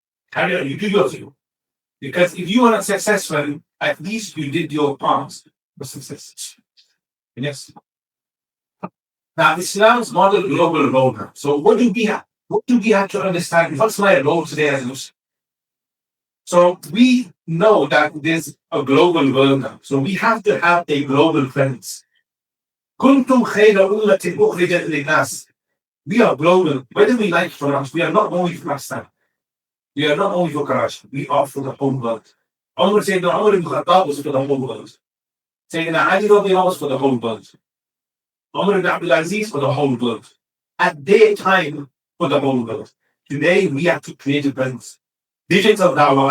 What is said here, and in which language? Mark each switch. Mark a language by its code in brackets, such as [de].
[en] Carry on, you do your thing. Because if you are not successful, at least you did your part for success. Yes. Now, Islam's model global roadmap. So, what do we have? What do we have to understand? What's my role today as a Muslim? So, we know that there's a global world now. So, we have to have a global presence. [ar] كنتم خير أمة أخرجت للناس. [en] We are global. Whether we like it or not, we are not only for Pakistan. We are not only for Karachi. We are for the whole world. Sayyidina Umar ibn Khattab was for the whole world. Sayyidina Ali was for the whole world. Umar ibn Abdul Aziz for the whole world. At their time, for the whole world. Today, we have to create a presence. Digital dawah.